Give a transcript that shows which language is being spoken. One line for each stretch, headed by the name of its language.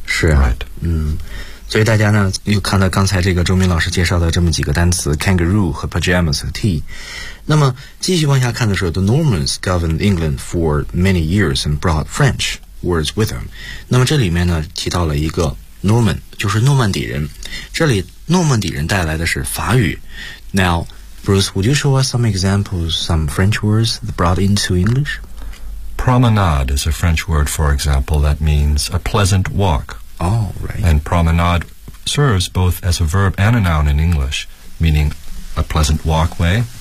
Chinese: 是啊。
English: Right.
Chinese: 所以大家呢，又看到刚才这个周明老师介绍的这么几个单词 kangaroo 和 pajamas 和 tea。那么继续往下看的时候
English: The Normans governed England for many years and brought French words with them.
Chinese: 那么这里面呢提到了一个 Norman, 就是诺曼底人。这里诺曼底人带来的是法语。
English: Now, Bruce, would you show us some examples, some French words that brought into English? Promenade is a French word, for example, that means a pleasant walk. Oh, right. And promenade serves both as a verb and a noun in English, meaning a pleasant walkway.